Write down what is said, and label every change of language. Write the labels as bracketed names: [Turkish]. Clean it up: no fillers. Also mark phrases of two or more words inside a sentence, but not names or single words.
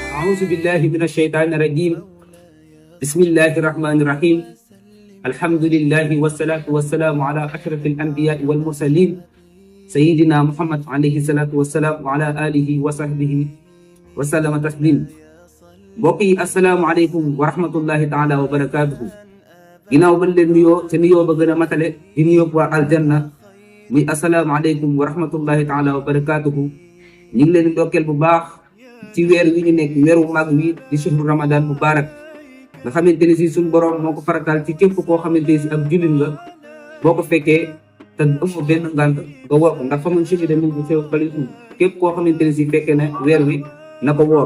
[Arabic] أعوذ بالله من الشيطان الرجيم. بسم الله الرحمن الرحيم. الحمد لله والصلاة والسلام على أشرف الأنبياء والمرسلين سيدنا محمد عليه الصلاة والسلام وعلى آله وصحبه وسلم تسليم. [Wolof] mbokk yi [Arabic] السلام عليكم ورحمة الله تعالى وبركاته. [Wolof] ginnaaw bañ leen nuyoo te nuyoo ba gën a matale di nuyoo waa aljanna muy [Arabic] السلام عليكم ورحمة الله تعالى وبركاته. [Wolof] ñu ngi leen di ndokkeel bu baax ci weer wi ñu nekk weeru mag wi di [Arabic] شهر رمضان مبارك [Wolof] nga xamante ni si suñu borom moo ko farataal ci képp koo xamante ni si ab jullit nga boo ko fekkee te amoo benn ngànt nga woor ko ndax [Arabic] فمن شهد منكم الشهر فليصمه [Wolof] képp koo xamante ni si fekkee ne weer wi na ko woor.